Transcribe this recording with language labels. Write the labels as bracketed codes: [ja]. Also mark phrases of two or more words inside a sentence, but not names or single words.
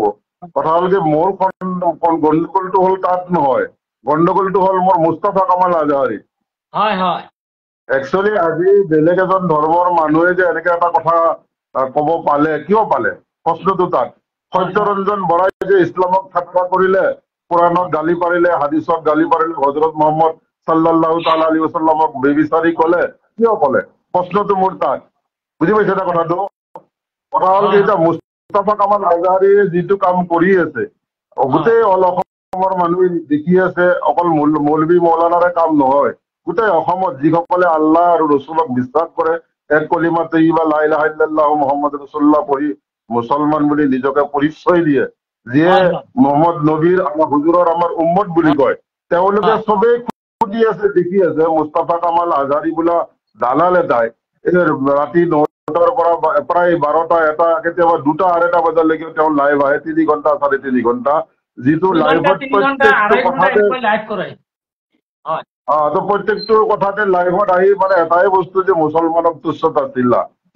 [as] কথা হ'ল কি, মোৰ গণ্ডগোলটো হ'ল তাত নহয়, গণ্ডগোলটো হ'ল মোৰ মুস্তাফা কামাল আজহাৰী। একচুৱেলি আজি বেলেগ এজন ধৰ্মৰ মানুহে যে এনেকে এটা কথা ক'ব পালে, কিয় পালে? প্ৰশ্নটো তাত। সত্যৰঞ্জন বৰাই যে ইছলামক ঠাট্টা কৰিলে, কোৰাণত গালি পাৰিলে, হাদিছত গালি পাৰিলে, হজৰত মহম্মদ [ar] صلى الله تعالى عليه وسلم [as] বেবিচাৰি ক'লে, কিয় ক'লে? প্ৰশ্নটো মোৰ তাত। বুজি পাইছে এটা কথাটো? কথা হ'ল কি, এতিয়া মুস্তাফা কামাল আজহাৰীয়ে যিটো কাম কৰি আছে, গোটেই অল অসমৰ মানুহে দেখি আছে। অকল মৌলবী মৌলানাৰে কাম নহয়, গোটেই অসমত যিসকলে আল্লাহ আৰু ৰচুলক বিশ্বাস কৰে, এক [ar] كلمة طيبة لا إله إلا الله محمد رسول الله [as] পঢ়ি মুছলমান বুলি নিজকে পৰিচয় দিয়ে, যিয়ে মহম্মদ নবীৰ, আমাৰ হুজুৰৰ, আমাৰ উম্মত বুলি কয়, তেওঁলোকে চবেই সুধি আছে, দেখি আছে মুস্তাফা কামাল আজহাৰী বোলা দালাল এটাই ৰাতি 9টাৰ পৰা প্ৰায় 12টা, 1টা, কেতিয়াবা 2টা, 2:30 বজালৈকে তেওঁ লাইভ আহে, 3 ঘণ্টা 3.5 ঘণ্টা, যিটো লাইভত প্ৰত্যেকটো কথাতে লাইভত আহি মানে এটাই বস্তু, যে মুছলমানক তুচ্ছ তাচ্ছিল্য।